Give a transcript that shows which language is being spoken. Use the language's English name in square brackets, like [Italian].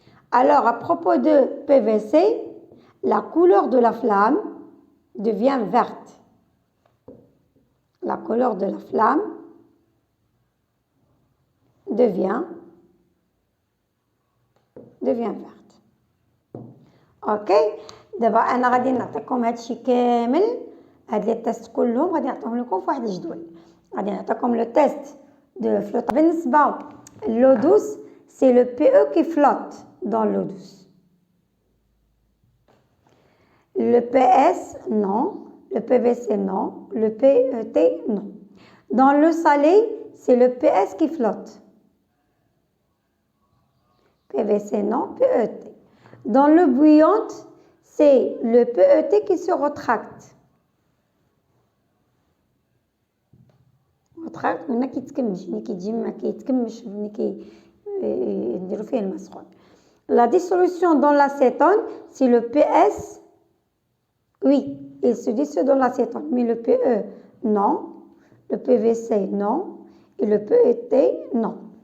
[French] Alors, à propos de PVC, la couleur de la flamme devient verte. La couleur de la flamme devient verte. [Arabic] Ok, دابا انا غادي نعطيكم هادشي كامل هاد لي تيست كلهم غادي نعطيهم لكم في واحد الجدول. غادي نعطيكم لو تيست دو فلوت. [French] بالنسبه لو دوس سي لو PE qui flotte dans l'eau douce. Le PS non, le PVC non, le PET non. Dans l'eau salée, c'est le PS qui flotte. PVC non, PET. Dans l'eau bouillante, c'est le PET qui se retracte. [Arabic] retracte ملي كيتكمش ملي كيجي ما كيتكمش ملي كيديروا فيه الماء سخون. [French] La dissolution dans l'acétone, c'est le PS. Oui, il se dissout dans l'acétone, mais le PE non, le PVC non et le PET non.